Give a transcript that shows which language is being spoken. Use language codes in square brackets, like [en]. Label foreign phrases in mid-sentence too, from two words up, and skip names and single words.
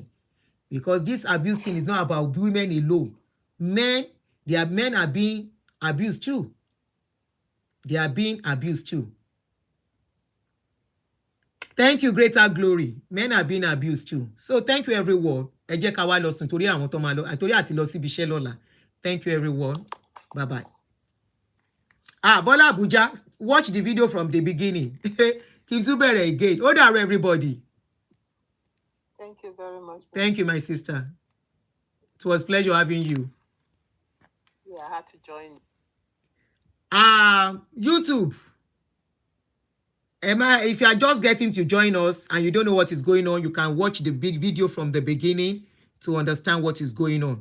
[en] Because this abuse thing is not about women alone. Men are being abused too. They are being abused too. Thank you, greater glory. Men are being abused too. So thank you, everyone. [yo] Ẹ jẹ́ ká wá lọ sùn torí àwọn tó máa lọ, torí àti lọ síbi iṣẹ́ lọ́la. [en] Thank you, everyone. Bye-bye. Bola Abuja, watch the video from the beginning. [yo] Kí n tún bẹ̀rẹ̀ again. Ó dàárọ̀, [en] everybody. Thank you very much. Thank you, my sister. It was a pleasure having you. Yeah, I had to join. YouTube. Emma, if you are just getting to join us and you don't know what is going on, you can watch the big video from the beginning to understand what is going on.